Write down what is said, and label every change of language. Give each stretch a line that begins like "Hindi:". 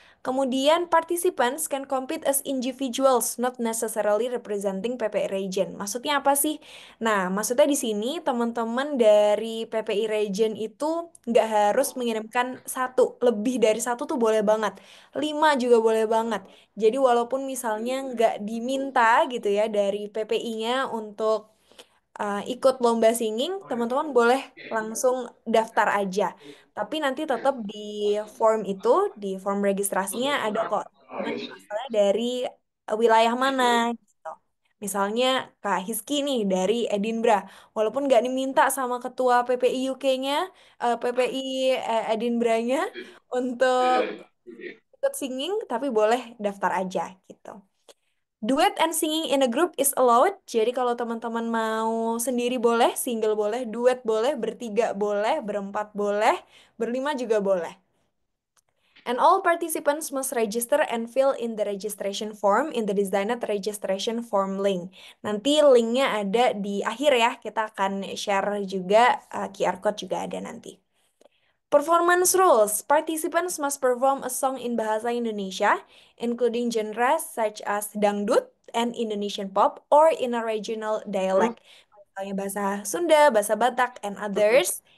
Indonesian: Kemudian,
English: participants can compete as individuals, not necessarily representing PPI region.
Indonesian: Maksudnya apa sih? Nah, maksudnya di sini teman-teman dari PPI region itu nggak harus mengirimkan satu, lebih dari satu tuh boleh banget. 5 juga boleh banget. Jadi walaupun misalnya nggak diminta gitu ya dari PPI-nya untuk ikut lomba singing, teman-teman boleh langsung daftar aja. Tapi nanti tetap di form itu, di form registrasinya ada kok, teman asalnya dari wilayah mana gitu. Misalnya Kak Hiski nih dari Edinburgh, walaupun nggak diminta sama ketua PPI UK-nya, PPI Edinburgh-nya untuk ikut singing, tapi boleh daftar aja gitu.
English: Duet and singing in a group is allowed.
Indonesian: Jadi kalau teman-teman mau sendiri boleh, single boleh, duet boleh, bertiga boleh, berempat boleh, berlima juga boleh.
English: And all participants must register and fill in the registration form in the designed registration form link.
Indonesian: Nanti linknya ada di akhir ya. Kita akan share juga QR code juga ada nanti.
English: Performance rules. Participants must perform a song in Bahasa Indonesia, including genres such as dangdut and Indonesian pop, or in a regional dialect.
Indonesian: Misalnya bahasa Sunda, bahasa Batak,
English: and others.